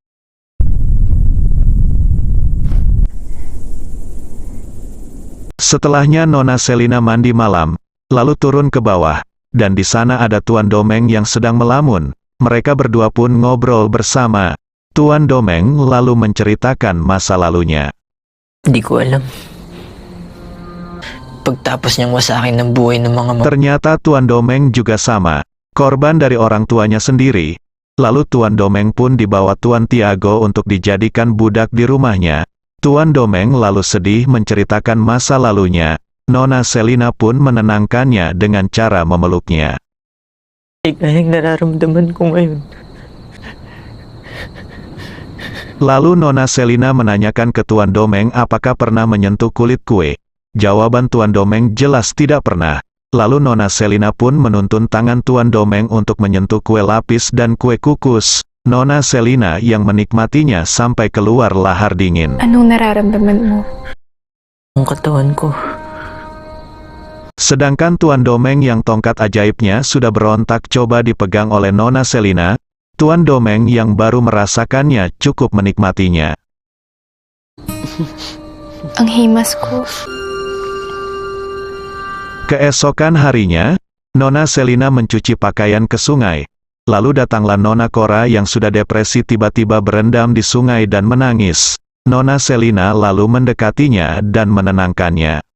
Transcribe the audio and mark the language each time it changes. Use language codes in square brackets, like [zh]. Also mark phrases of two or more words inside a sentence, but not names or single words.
[id] Setelahnya Nona Selina mandi malam, lalu turun ke bawah, dan di sana ada Tuan Domeng yang sedang melamun. Mereka berdua pun ngobrol bersama. Tuan Domeng lalu menceritakan masa lalunya. [tl] Hindi ko alam. Pagtapos niyang wasakin ng buhay ng mga [id] Ternyata Tuan Domeng juga sama. Korban dari orang tuanya sendiri. Lalu Tuan Domeng pun dibawa Tuan Tiago untuk dijadikan budak di rumahnya. Tuan Domeng lalu sedih menceritakan masa lalunya. Nona Selina pun menenangkannya dengan cara memeluknya. [tl] Yung nararamdaman ko ngayon. [id] Lalu Nona Selina menanyakan ke Tuan Domeng apakah pernah menyentuh kulit kue. Jawaban Tuan Domeng jelas tidak pernah. Lalu Nona Selina pun menuntun tangan Tuan Domeng untuk menyentuh kue lapis dan kue kukus. Nona Selina yang menikmatinya sampai keluar lahar dingin. [tl] Anong nararamdaman mo? Ang katawan ko. [id] Sedangkan Tuan Domeng yang tongkat ajaibnya sudah berontak coba dipegang oleh Nona Selina, Tuan Domeng yang baru merasakannya cukup menikmatinya. [tl] Ang himas ko. [id] Keesokan harinya, Nona Selina mencuci pakaian ke sungai. Lalu datanglah Nona Cora yang sudah depresi tiba-tiba berendam di sungai dan menangis. Nona Selina lalu mendekatinya dan menenangkannya.